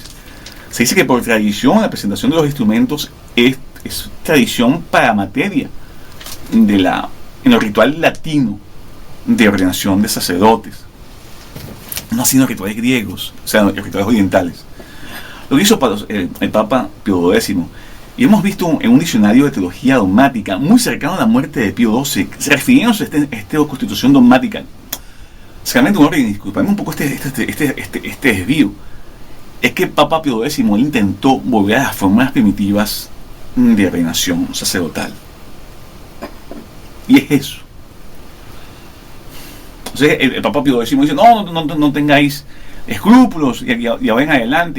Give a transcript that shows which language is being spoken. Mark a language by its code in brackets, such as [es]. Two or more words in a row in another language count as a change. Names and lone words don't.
[es] Se dice que por tradición la presentación de los instrumentos es tradición para materia en el ritual latino de ordenación de sacerdotes, no así en los rituales griegos, o sea, en los rituales orientales. Lo que hizo el Papa Pío X, y hemos visto en un diccionario de teología dogmática muy cercano a la muerte de Pío XII, refiriéndose a esta constitución dogmática. [la] Sacramentum Ordinis, [es] disculpame un poco este desvío, es que el Papa Pío X intentó volver a las formas primitivas de ordenación sacerdotal. Y es eso. Entonces el Papa Pío X dice, no tengáis escrúpulos y ahora en adelante.